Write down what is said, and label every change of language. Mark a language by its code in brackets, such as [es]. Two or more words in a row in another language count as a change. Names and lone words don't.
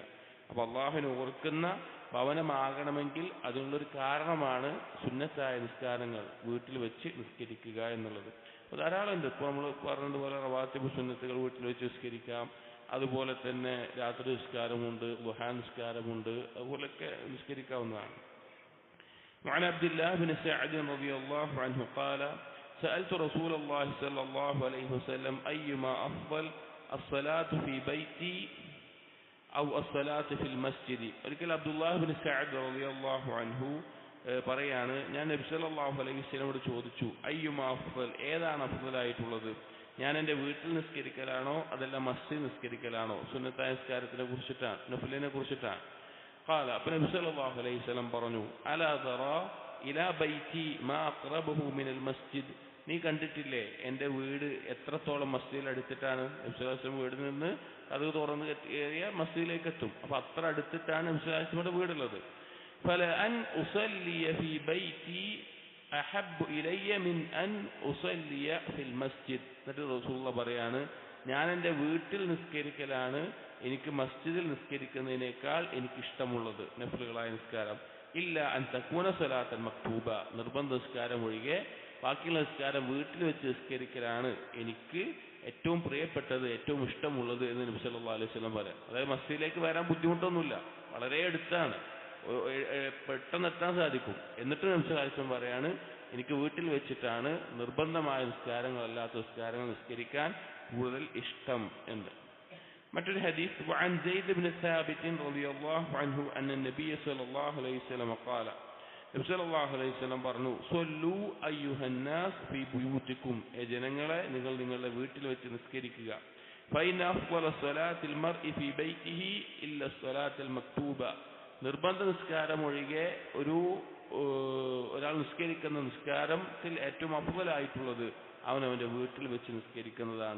[ml] അപ്പോൾ അള്ളാഹുവിനെ ഓർക്കുന്ന ഭവനമാകണമെങ്കിൽ അതിനുള്ളൊരു കാരണമാണ് സുന്നത്തായ നിസ്കാരങ്ങൾ വീട്ടിൽ വെച്ച് നിസ്കരിക്കുക എന്നുള്ളത്. അപ്പോൾ ധാരാളം ഉണ്ട്. ഇപ്പോൾ നമ്മൾ പറഞ്ഞതുപോലെ റവാത്തിബ് സുന്നത്തുകൾ വീട്ടിൽ വെച്ച് നിസ്കരിക്കാം. അതുപോലെ തന്നെ രാത്രി നിസ്കാരമുണ്ട്, ദുഹാ നിസ്കാരമുണ്ട്, അതുപോലൊക്കെ നിസ്കരിക്കാവുന്നതാണ്. [ar] وعن عبد الله بن سعد رضي الله عنه قال سألت رسول الله صلى الله عليه وسلم أيما أفضل الصلاة في بيتي أو الصلاة في المسجد. [ml] ഒരിക്കൽ അബ്ദുല്ലാഹ് ബിൻ സഅദ് [ar] رضي الله عنه [ml] പറയാണ്, ഞാൻ നബി [ar] صلى الله عليه وسلمയോട് [ml] ചോദിച്ചു, [ar] أيما أفضل, [ml] ഏതാണ് അഫ്ളലായിട്ടുള്ളത്, ഞാൻ എൻ്റെ വീട്ടിൽ നിസ്കരിക്കലാണോ അതല്ല മസ്ജിദ് നിസ്കരിക്കലാണോ? സുന്നത്തായ നിസ്കാരത്തിനെ കുറിച്ചിട്ടാണ്, നഫ്ലിനെ കുറിച്ചിട്ടാണ്. ഖാല, അപ്പോൾ നബി [ar] صلى الله عليه وسلم [ml] പറഞ്ഞു, [ar] ألا ترى إلى بيتي ما أقربه من المسجد, [ml] നീ കണ്ടിട്ടില്ലേ എൻ്റെ വീട് എത്രത്തോളം മസ്ജിദിൽ അടുത്തിട്ടാണ്? നബി [ar] صلى الله عليه وسلم [ml] വീടിൽ നിന്ന് അത് തുറന്ന് കയറിയ മസ്ജിദിലേക്ക് എത്തും. അപ്പോൾ അത്ര അടുത്തിട്ടാണ് നബി [ar] صلى الله عليه وسلمയുടെ [ml] വീടുള്ളത്. [ar] فلأن أصلي في بيتي أحب إلي من أن أصلي في المسجد. [ml] എന്നിട്ട് റസൂലുള്ളാഹി പറയാണ്, ഞാൻ എൻ്റെ വീട്ടിൽ നിസ്കരിക്കലാണ് എനിക്ക് മസ്ജിദിൽ നിസ്കരിക്കുന്നതിനേക്കാൾ എനിക്കിഷ്ടമുള്ളത് നഫ്ലുകളായ നിസ്കാരം. [ar] إلا أن تكون صلاة مكتوبة, [ml] നിർബന്ധ നിസ്കാരം ഒഴികെ ബാക്കിയുള്ള നിസ്കാരം വീട്ടിൽ വെച്ച് നിസ്കരിക്കലാണ് എനിക്ക് ഏറ്റവും പ്രിയപ്പെട്ടത്, ഏറ്റവും ഇഷ്ടമുള്ളത് എന്ന് നബി [ar] صلى الله عليه وسلم [ml] പറയാം. അതായത് മസ്ജിദിലേക്ക് വരാൻ ബുദ്ധിമുട്ടൊന്നുമില്ല, വളരെ അടുത്താണ്, പെട്ടെന്ന് എത്താൻ സാധിക്കും. എന്നിട്ട് നബി [ar] صلى الله عليه وسلم [ml] പറയാണ്, എനിക്ക് വീട്ടിൽ വെച്ചിട്ടാണ് നിർബന്ധമായ നിസ്കാരങ്ങളല്ലാത്ത നിസ്കാരങ്ങൾ നിസ്കരിക്കാൻ കൂടുതൽ ഇഷ്ടം എന്ന്. മറ്റൊരു ഹദീസ്, [ar] وعن زيد بن ثابت رضي الله عنه أن النبي صلى الله عليه وسلم قال, [ml] നബി [ar] صلى الله عليه وسلم [ml] പറഞ്ഞു, [ar] صلوا أيها الناس في بيوتكم, [ml] ജനങ്ങളെ നിങ്ങൾ നിങ്ങളുടെ വീട്ടിൽ വെച്ച് നിസ്കരിക്കുക. [ar] فإن أفضل صلاة المرء في بيته إلا الصلاة المكتوبة, [ml] നിർബന്ധ നിസ്കാരം ഒഴികെ ഒരാൾ നിസ്കരിക്കുന്ന നിസ്കാരത്തിൽ ഏറ്റവും അഫ്ളലായിട്ടുള്ളത് അവനവൻ്റെ വീട്ടിൽ വെച്ച് നിസ്കരിക്കുന്നതാണ്.